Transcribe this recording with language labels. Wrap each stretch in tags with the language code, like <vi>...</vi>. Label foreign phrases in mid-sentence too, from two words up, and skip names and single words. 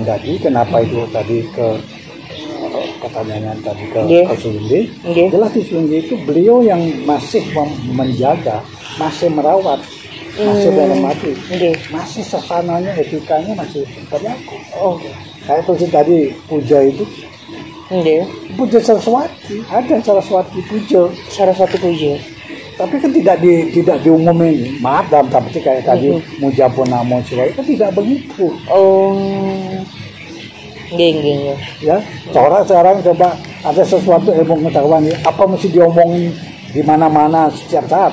<id>Kenapa itu tadi ke pertanyaan tadi ke Sulinggi. Jelas di Sulinggi itu beliau yang masih menjaga, masih merawat, masih dalam hati, masih sasananya, etikanya masih berlaku. Kayak tulis tadi puja itu, puja Saraswati, ada Saraswati puja. Tapi kan tidak diumumin. Maaf dalam seperti kayak tadi Mujapun Namo Siwaya itu tidak begitu. Ya, sekarang coba ada sesuatu ilmu pengetahuan apa mesti diomongin di mana-mana setiap saat.</id>